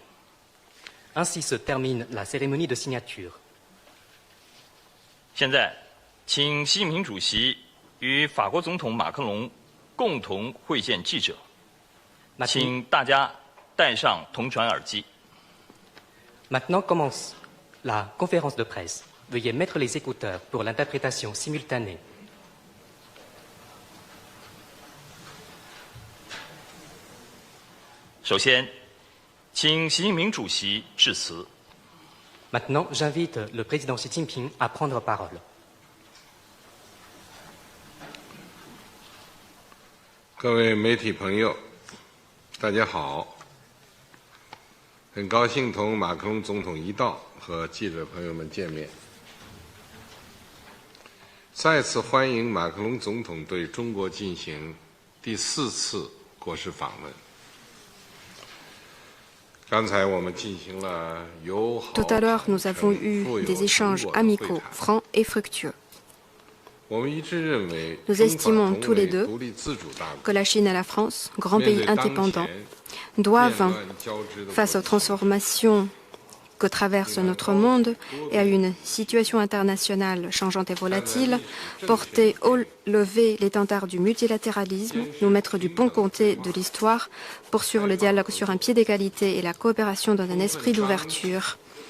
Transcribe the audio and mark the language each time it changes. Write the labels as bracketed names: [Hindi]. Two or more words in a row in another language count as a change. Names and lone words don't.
[French] Ainsi se termine la cérémonie de signature. [Chinese] 现在，请习近平主席与法国总统马克龙共同会见记者， 请大家戴上同传耳机。 [French] Maintenant commence la conférence de presse. Veuillez mettre les écouteurs pour l'interprétation simultanée. [Chinese] 首先，请习近平主席致辞。 [French] Maintenant, j'invite le président Xi Jinping à prendre parole. [Chinese] 各位媒体朋友，大家好！很高兴同马克龙总统一道和记者朋友们见面。再次欢迎马克龙总统对中国进行第4次国事访问。刚才我们进行了友好、 [French] Tout à l'heure, nous avons eu des échanges amicaux, francs et fructueux. [Chinese] 我们一致认为， [French] Nous estimons tous les deux [Chinese] 独立自主大国 [French] que la Chine et la France, grands pays indépendants, doivent, face aux transformations que traverse notre monde et à une situation internationale changeante et volatile, porter haut lever l'étendard du multilatéralisme, nous mettre du bon côté de l'histoire, poursuivre le dialogue sur un pied d'égalité et la coopération dans un esprit d'ouverture